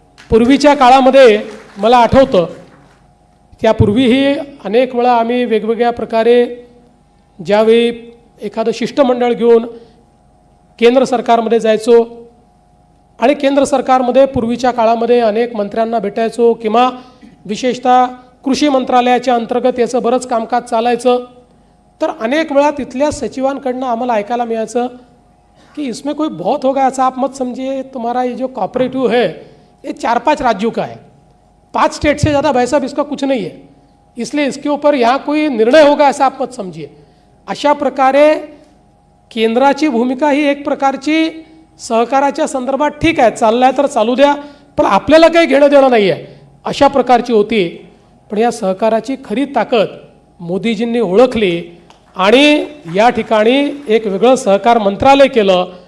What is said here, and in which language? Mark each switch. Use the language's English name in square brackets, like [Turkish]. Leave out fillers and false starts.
[Marathi] पूर्वीच्या काळामध्ये मला आठवतं, त्यापूर्वीही अनेक वेळा आम्ही वेगवेगळ्या प्रकारे ज्यावेळी एखादं शिष्टमंडळ घेऊन केंद्र सरकारमध्ये जायचो आणि केंद्र सरकारमध्ये पूर्वीच्या काळामध्ये अनेक मंत्र्यांना भेटायचो किंवा विशेषतः कृषी मंत्रालयाच्या अंतर्गत याचं बरंच कामकाज चालायचं. तर अनेक वेळा तिथल्या सचिवांकडनं आम्हाला ऐकायला मिळायचं [Hindi] कि इसमें कोई बहुत होगा ऐसा आप मत समझिए, तुम्हारा ये जो कॉपरेटिव है ये 4-5 राज्यों का है, 5 स्टेट से ज़्यादा भाई साहब इसका कुछ नहीं है, इसलिए इसके ऊपर यहाँ कोई निर्णय होगा ऐसा आप मत समझिए. [Marathi] अशा प्रकारे केंद्राची भूमिका ही एक प्रकारची सहकाराच्या संदर्भात ठीक आहे, चाललाय तर चालू द्या, पण आपल्याला काही घेणं देणं नाही आहे, अशा प्रकारची होती. पण या सहकाराची खरी ताकद मोदीजींनी ओळखली आणि या ठिकाणी एक वेगळं सहकार मंत्रालय केलं.